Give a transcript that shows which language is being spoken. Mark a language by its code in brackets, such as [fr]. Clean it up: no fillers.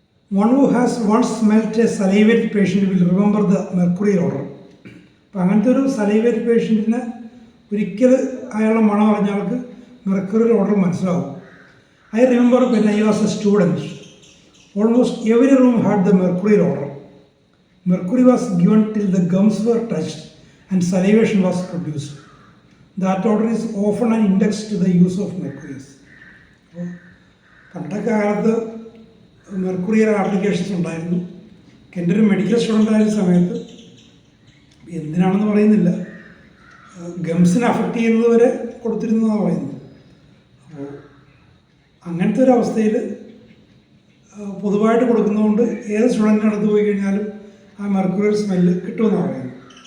[en] One who has once smelt a salivate patient will remember the mercury odour. [ml] അപ്പം അങ്ങനത്തെ ഒരു സലൈവേറ്റ് പേഷ്യൻറ്റിന് ഒരിക്കൽ അയാളുടെ മണം അറിഞ്ഞ ആൾക്ക് മെർക്കുറി ഓർഡർ മനസ്സിലാവും. [en] I remember when I was a student, almost every room had the mercury odor. Mercury was given till the gums were touched and salivation was produced. That odor is often an index to the use of mercuries. [ml] പണ്ടൊക്കെ കാലത്ത് മെർക്കുറിയുടെ applications ഉണ്ടായിരുന്നു. എൻ്റെ ഒരു medical student ആയ സമയത്ത്, എന്തിനാണെന്ന് പറയുന്നില്ല, ഗംസിനെ affect ചെയ്യുന്നത് വരെ കൊടുത്തിരുന്നതാണ് പറയുന്നത്. അപ്പോൾ അങ്ങനത്തെ ഒരു അവസ്ഥയിൽ പൊതുവായിട്ട് കൊടുക്കുന്നതുകൊണ്ട് ഏത് സ്റ്റുഡൻറ്റിന് അടുത്ത് പോയി കഴിഞ്ഞാലും ആ മെർക്കുറിയൽ സ്മെല്ല് കിട്ടുമെന്നാണ് പറയുന്നത്.